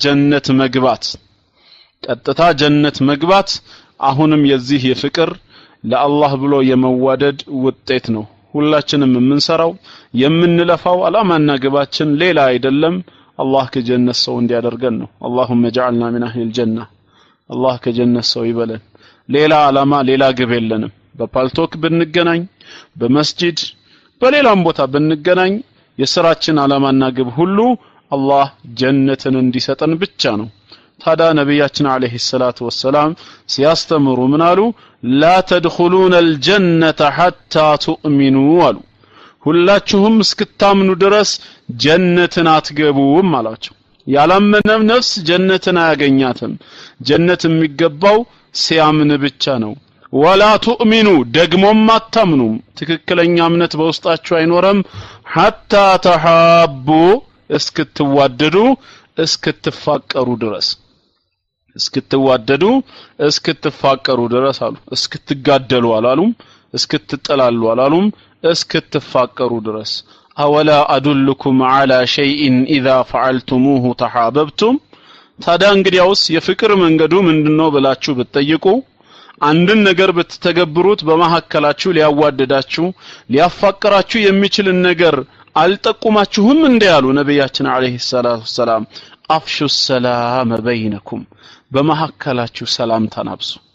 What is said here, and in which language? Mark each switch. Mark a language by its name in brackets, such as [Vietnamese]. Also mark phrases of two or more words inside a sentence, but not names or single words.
[Amharic] ጀነት መግባት አሁንም የዚህ የፍቅር ለአላህ ብሎ የመዋደድ ውጤት ነው ሁላችንም የምንሰራው የምንለፋው አላማና ግባችን ሌላ አይደለም አላህ ከጀነት ሰው እንዲያደርገን ነው اللهم [Arabic] اجعلنا من اهل الجنه [Amharic] አላህ ከጀነት ሰው ይበለን ሌላ አላማ ሌላ ግብ የለንም በፓልቶክ ብንገናኝ በመስጂድ በሌላም ቦታ ብንገናኝ የሥራችን አላማና ግብ ሁሉ አላህ ጀነትን እንዲሰጠን ብቻ ነው ታዲያ ነብያችን [Arabic] عليه الصلاة والسلام [Amharic] ሲያስተምሩ ምን አሉ [Arabic] لا تدخلون الجنة حتى تؤمنوا [Amharic] አሉ ሁላችሁም እስክታምኑ ድረስ ጀነትን አትገቡም አላቸው ያላመነም ነፍስ ጀነትን አያገኛትም ጀነት የሚገባው ሲያምን ብቻ ነው [Arabic] ولا تؤمنون [Amharic] ደግሞም አታምኑም ትክክለኛ እምነት በውስጣችሁ አይኖርም [Arabic] حتى تحابوا [Amharic] እስክትዋደዱ እስክትፋቀሩ ድረስ እስክትዋደዱ እስክትፋቀሩ ድረስ አሉ እስክትጋደሉ አላሉም እስክትጠላሉ አላሉም እስክትፋቀሩ ድረስ أولا [Arabic] أدلكم على شيء إذا فعلتموه تحاببتم [Amharic] ታዲያ እንግዲያውስ የፍቅር መንገዱ ምንድነው ብላችሁ ብትጠይቁ አንድን ነገር ብትተገብሩት በመሐከላችሁ ሊያዋደዳችሁ ሊያፋቀራችሁ የሚችል ነገር አልጠቁማችሁም እንደ ያሉ ነብያችን [Arabic] عليه الصلاة السلام أفشوا السلام بينكم [Amharic] በመሐከላችሁ ሰላምታን አብዙ